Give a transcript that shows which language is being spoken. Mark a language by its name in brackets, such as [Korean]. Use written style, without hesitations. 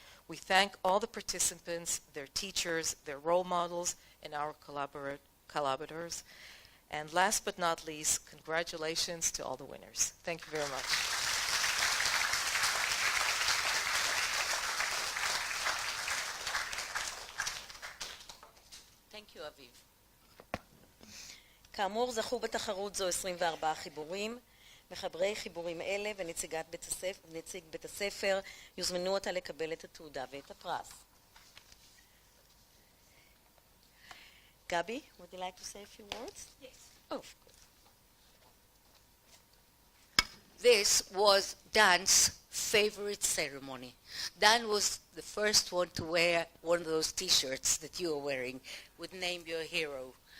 [English] We thank all the participants, their teachers, their role models, and our collaborators. And last but not least, congratulations to all the winners. Thank you very much. Thank you, אביב. [Hebrew] כאמור, זכו בתחרות זו 24 חיבורים. מחברי חיבורים אלה ונציג בית הספר יוזמנו אותה לקבל את התעודה ואת הפרס. [English] Gabi, would you like to say a few words? Yes. Oh, of course. This was Dan's favorite ceremony. Dan was the first one to wear one of those T-shirts that you are wearing with Name Your Hero.